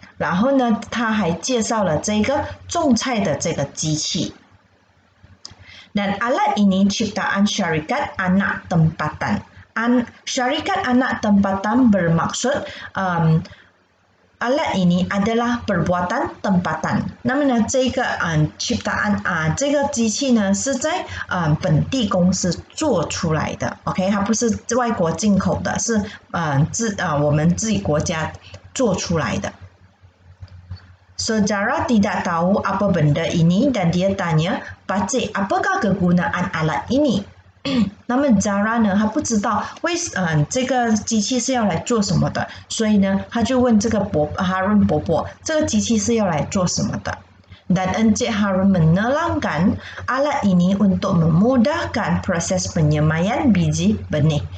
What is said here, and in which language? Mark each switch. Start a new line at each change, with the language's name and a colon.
Chinese: 然后呢，他还介绍了这个种菜的这个机器。
Malay: Dan alat ini ciptaan syarikat anak tempatan. Syarikat anak tempatan bermaksud alat ini adalah perbuatan tempatan.
Chinese: 那么呢，这个ciptaan 这个机器呢是在本地公司做出来的 ，OK， 它不是外国进口的，是我们自己国家做出来的。
Malay: Saudara tidak tahu apa benda ini dan dia tanya, Pakcik, apakah kegunaan alat ini?
Chinese: 那么 Zara 呢，他不知道这个机器是要来做什么的，所以呢，他就问这个Harun 伯伯，这个机器是要来做什么的。
Malay: Dan Encik Harun menerangkan alat ini untuk memudahkan proses penyemaian biji benih。